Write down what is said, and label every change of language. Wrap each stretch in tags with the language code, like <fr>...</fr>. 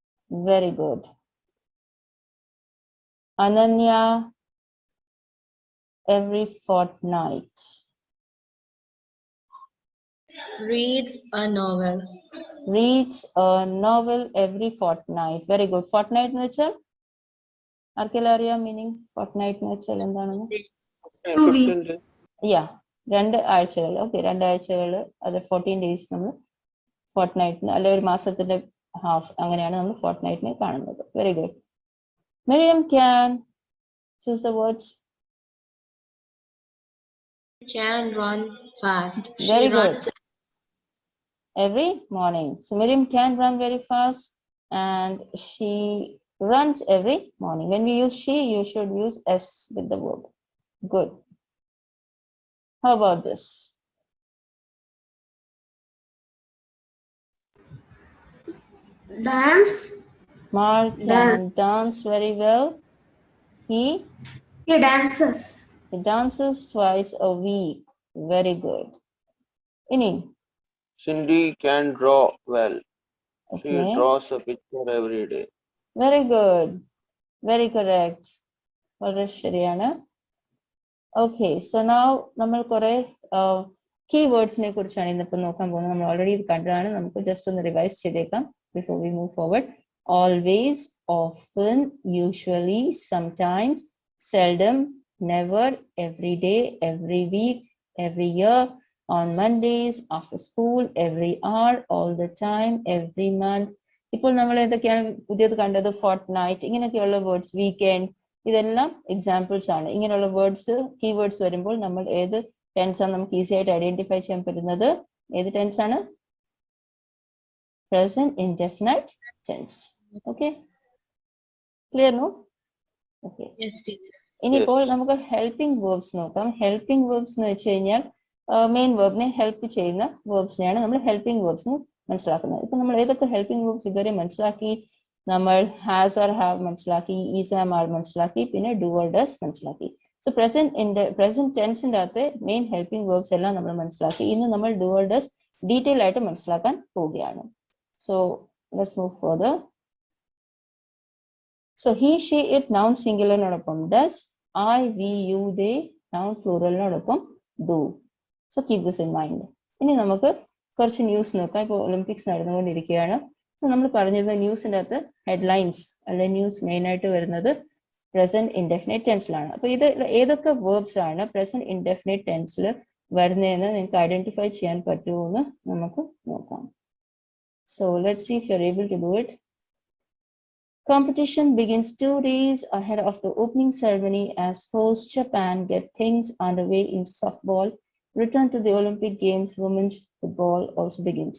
<en>Very good. Ananya. Every fortnight. Reads a novel. Reads a novel every fortnight. Very good.</en> <ml>Fortnight എന്ന് വെച്ചാൽ ആർക്കെല്ലാം അറിയാം meaning fortnight എന്ന് വെച്ചാൽ എന്താണെന്ന്?</ml> <en>15 days.</en> <ml>Yeah, 2 ആഴ്ചകൾ. ഓക്കെ, 2 ആഴ്ചകൾ, അത് 14 days നമ്മൾ ഫോർട്ട്നൈറ്റിന് അല്ലെ ഒരു മാസത്തിന്റെ ഹാഫ്, അങ്ങനെയാണ് നമ്മൾ ഫോർട്ട്നൈറ്റിനെ കാണുന്നത്.</ml> <en>Very good. Miriam can choose the words. Can run fast. Very She good. runs Every morning. So Miriam can run very fast and she runs every morning. When we use she, you should use s with the verb. Good. How about this? Dance. Mark can dance very well. He Dances. dances twice a week. Very good. Ini. Cindy can draw well. She Okay. draws a picture every day. Very good. Very correct.</en> <ml>വളരെ ശരിയാണ്.</ml> <en>Okay, so now</en> <ml>നമ്മൾ കുറെ keywords-നെ കുറിച്ചാണ് ഇന്നിപ്പോൾ നോക്കാൻ പോകുന്നത്. നമ്മൾ already ഇത് കണ്ടതാണ്. നമുക്ക് ജസ്റ്റ് ഒന്ന് റിവൈസ് ചെയ്തേക്കാം</ml> <en>before we move forward. Always, often, usually, sometimes, seldom, never, every day, every week, every year, on Mondays, after school, every hour, all the time, every month.</en> <ml>ഇപ്പോൾ നമ്മൾ ഏതൊക്കെയാണ് പുതിയത് കണ്ടത്? ഫോർട്ട്നൈറ്റ്, ഇങ്ങനെയൊക്കെയുള്ള വേർഡ്സ്, വീക്കെൻഡ്, ഇതെല്ലാം examples ആണ്. ഇങ്ങനെയുള്ള words keywords വരുമ്പോൾ നമ്മൾ ഏത് ടെൻസ് ആണ് നമുക്ക് ഈസി ആയിട്ട് ഐഡന്റിഫൈ ചെയ്യാൻ പറ്റുന്നത്? ഏത് ടെൻസ് ആണ്?</ml> <en>Present indefinite tense. Okay, clear no? Okay. Yes, teacher.</en> <ml>ഇനിയിപ്പോൾ നമുക്ക് ഹെൽപ്പിംഗ് വേർബ്സ് നോക്കാം. ഹെൽപ്പിംഗ് വേർബ്സ് എന്ന് വെച്ച് കഴിഞ്ഞാൽ മെയിൻ വേർബിനെ ഹെൽപ്പ് ചെയ്യുന്ന വേർബ്സിനെയാണ് നമ്മൾ ഹെൽപ്പിംഗ് വേർബ്സ് മനസ്സിലാക്കുന്നത്. ഇപ്പൊ നമ്മൾ ഏതൊക്കെ ഹെൽപ്പിംഗ് വേർബ്സ് ഇതുവരെ മനസ്സിലാക്കി? നമ്മൾ ഹാസ് ഓർ ഹാവ് മനസ്സിലാക്കി, ഈസ് ആം ആർ മനസ്സിലാക്കി, പിന്നെ ഡു ഓർ ഡസ് മനസ്സിലാക്കി. സോ പ്രസന്റ് ടെൻസിന്റെ അകത്ത് മെയിൻ ഹെൽപ്പിംഗ് വേർബ്സ് എല്ലാം നമ്മൾ മനസ്സിലാക്കി. ഇന്ന് നമ്മൾ ഡു ഓർ ഡസ് ഡീറ്റെയിൽ ആയിട്ട് മനസ്സിലാക്കാൻ പോവുകയാണ്.</ml> <en>So let's move further. So he, she, it noun singular nodopam does, I, we, you, they noun plural nodopam do. So keep this in mind.</en> <ml>ഇനി നമുക്ക് കുറച്ച് ന്യൂസ് നോക്കാം. ഇപ്പോൾ ഒളിമ്പിക്സ് നടന്നുകൊണ്ടിരിക്കുകയാണ്. So നമ്മൾ പറഞ്ഞത് ന്യൂസിൻ്റെ അകത്ത് ഹെഡ്ലൈൻസ് അല്ലെ ന്യൂസ് മെയിൻ ആയിട്ട് വരുന്നത് പ്രസന്റ് ഇൻഡെഫിനിറ്റ് ടെൻസിലാണ്. അപ്പൊ ഇത് ഏതൊക്കെ വേർബ്സ് ആണ് പ്രസന്റ് ഇൻഡെഫിനിറ്റ് ടെൻസിൽ വരുന്നതെന്ന് നിങ്ങൾക്ക് ഐഡന്റിഫൈ ചെയ്യാൻ പറ്റുമോ എന്ന് നമുക്ക് നോക്കാം.</ml> <en>So let's see if you're able to do it. Competition begins 2 days ahead of the opening ceremony as host Japan get things underway in softball. Return to the Olympic Games, women's football also begins.</en>